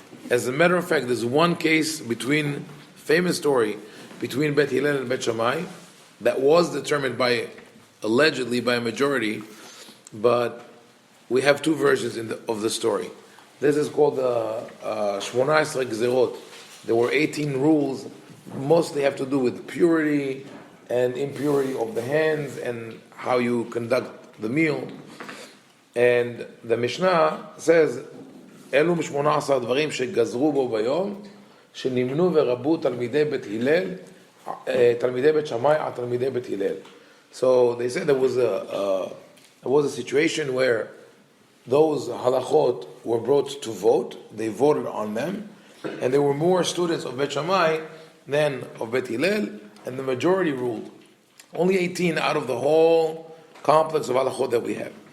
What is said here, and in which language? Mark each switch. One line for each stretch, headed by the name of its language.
English: As a matter of fact, there's one case famous story between Bet Hillel and Bet Shammai that was determined allegedly by a majority, but we have two versions of the story. This is called the 18 Gezerot. There were 18 rules, mostly have to do with purity and impurity of the hands and how you conduct the meal. And the Mishnah says,
Hebrew: אלו מ-18 דברים שגזרו בו ביום, שנמנו ורבו תלמידי בית הלל, תלמידי בית שמאי על תלמידי בית הלל.
English: So they said there was a situation where those halachot were brought to vote. They voted on them, and there were more students of Bet Shammai than of Bet Hillel, and the majority ruled. Only 18 out of the whole complex of halachot that we have.